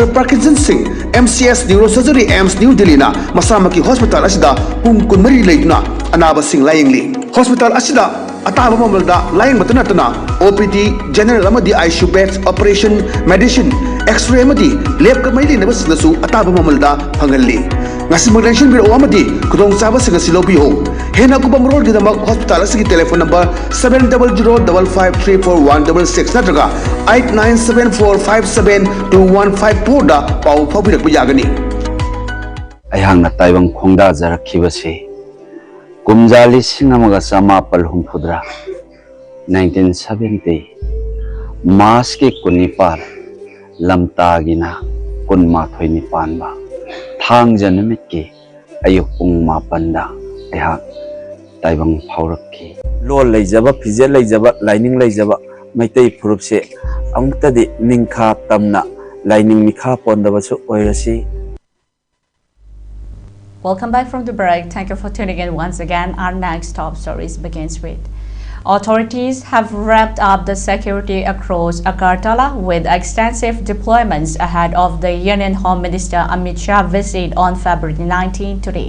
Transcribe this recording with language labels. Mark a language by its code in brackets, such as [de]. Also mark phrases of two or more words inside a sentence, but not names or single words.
[mni] Parkinson Singh MCS Neurosurgery AIMS New Delhi na masamaki hospital asida pung kunmari leiduna anaba sing layengli hospital asida ataba mamalda layeng matana [en] OPD general [mni] amadi [en] ICU beds operation medicine x-ray [mni] amadi lab ka maili nabasnasu ataba mamalda phangalli ngasi magdenshin biro amadi kudong saba singa silobi ho hena kubam road gi damak hospital asigi telephone number 700553416 natraga 8974572154 da pau phabirak biyagani ayang na taibang khongda jarakhibase kumjali singamaga samapal humphudra 1970 Mas ki kunipar lamtagina kunmathoi nipan ba thang janamit ki ayuk pung mapanda ayha taibang phaurak ki lol leijaba phije leijaba lining leijaba maitai phurup se amukta di ningkha tamna lining mikha pondaba su oirasi. [en] Welcome back from the break. Thank you for tuning in once again. Our next top stories begins with authorities have wrapped up the security across Agartala with extensive deployments ahead of the Union Home Minister Amit Shah visit on February 19 today.